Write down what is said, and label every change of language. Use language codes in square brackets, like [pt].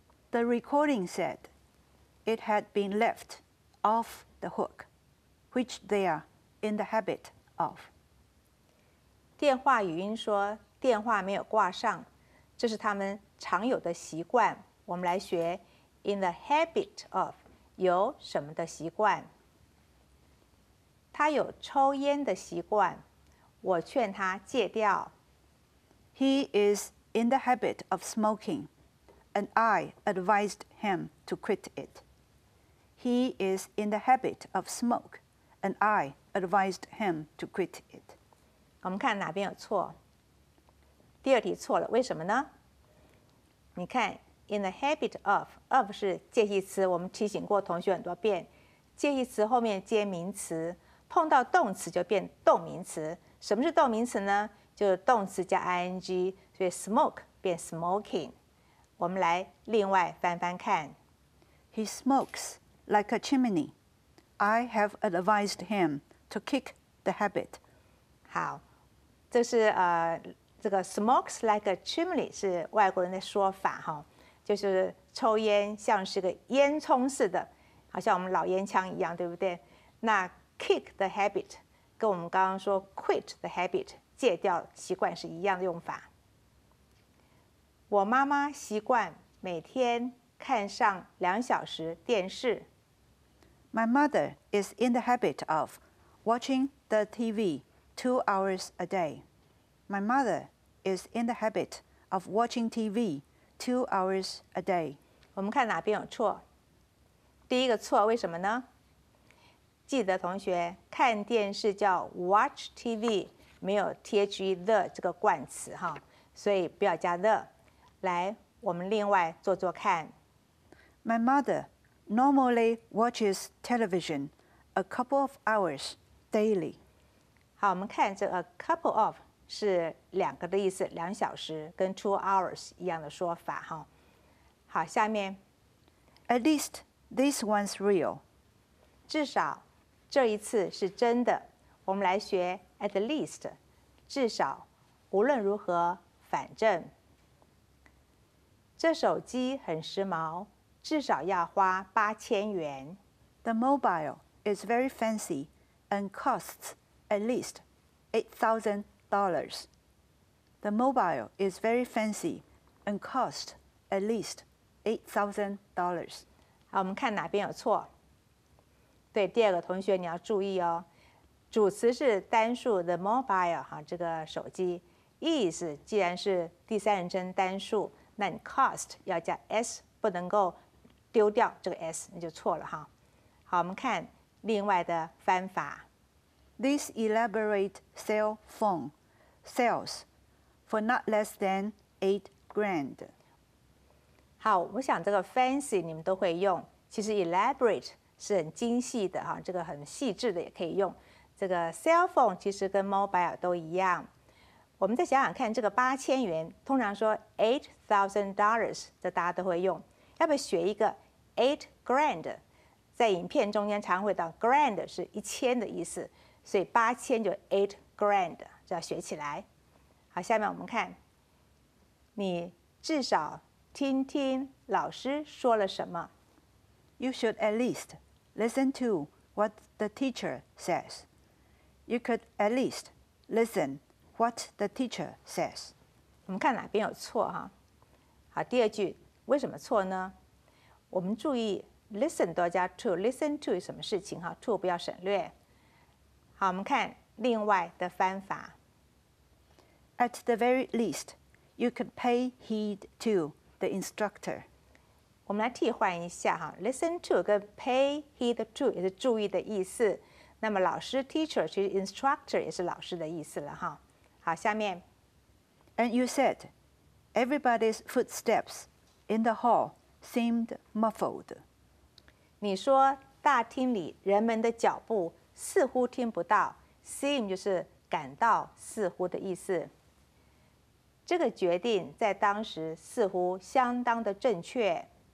[en] The recording said it had been left off the hook, which they are in the habit of. [zh] 电话语音说电话没有挂上，这是他们常有的习惯。我们来学 [en] in the habit of [zh] 有什么的习惯？他有抽烟的习惯，我劝他戒掉。 [en] He is in the habit of smoking, and I advised him to quit it. He is in the habit of smoke, and I advised him to quit it. [zh] 我们看哪边有错？第二题错了，为什么呢？你看 [en] in the habit of [zh] 是介系词，我们提醒过同学很多遍，介系词后面接名词，碰到动词就变动名词。什么是动名词呢？就是动词加 ing， 所以 smoke 变 smoking。我们来另外翻翻看。 [en] He smokes like a chimney. I have advised him to kick the habit. [zh] 好，这是这个 [en] smokes like a chimney [zh] 是外国人的说法哈，就是抽烟像是个烟囱似的，好像我们老烟枪一样，对不对？那 [en] kick the habit [zh] 跟我们刚刚说 [en] quit the habit [zh] 戒掉习惯是一样的用法。我妈妈习惯每天看上2小时电视。 [en] My mother is in the habit of watching the TV 2 hours a day. My mother is in the habit of watching TV 2 hours a day. [zh] 我们看哪边有错？第一个错，为什么呢？记得同学，看电视叫 [en] watch TV， [zh] 没有 the 这个冠词哈，所以不要加 the。来，我们另外做做看。 [en] My mother normally watches television a couple of hours daily. [zh] 好，我们看这 [en] a couple of [zh] 是2个的意思，2小时，跟 [en] 2 hours [zh] 一样的说法哈。好，下面 [en] At least this one's real. [zh] 至少这一次是真的。我们来学 [en] at least， [zh] 至少，无论如何，反正。这手机很时髦，至少要花8000元。 [en] The mobile is very fancy and costs at least $8,000. The mobile is very fancy and costs at least $8,000. [zh] 好，我们看哪边有错？对，第2个同学你要注意哦，主词是单数 [en] the mobile [zh] 哈，这个手机 is 既然是第3人称单数，那你 cost 要加 s， 不能够丢掉这个 s， 你就错了哈。好，我们看另外的翻法。 [en] This elaborate cell phone sells for not less than $8,000. [zh] 好，我想这个 fancy 你们都会用，其实 elaborate 是很精细的哈，这个很细致的也可以用。这个 cell phone 其实跟 mobile 都一样。我们再想想看，这个8000元，通常说$8,000，这大家都会用。要不要学一个$8,000？ 在影片中间常会到 grand 是1000的意思，所以8000就$8,000，这要学起来。好，下面我们看，你至少听听老师说了什么。 [en] You should at least listen to what the teacher says. You could at least listen what the teacher says. [zh] 我们看哪边有错哈？好，第2句为什么错呢？我们注意 listen 都要加 to， [en] listen to [zh] 什么事情哈 ？to 不要省略。好，我们看另外的翻法。 [en] At the very least, you could pay heed to the instructor. [zh] 我们来替换一下哈 ， [en] listen to [zh] 跟 [en] pay heed to [zh] 也是注意的意思。那么老师 teacher 其实 instructor 也是老师的意思了哈。好，下面 [en] And you said, everybody's footsteps in the hall seemed muffled. [zh] 你说大厅里人们的脚步似乎听不到 ，seem 就是感到似乎的意思。这个决定在当时似乎相当的正确。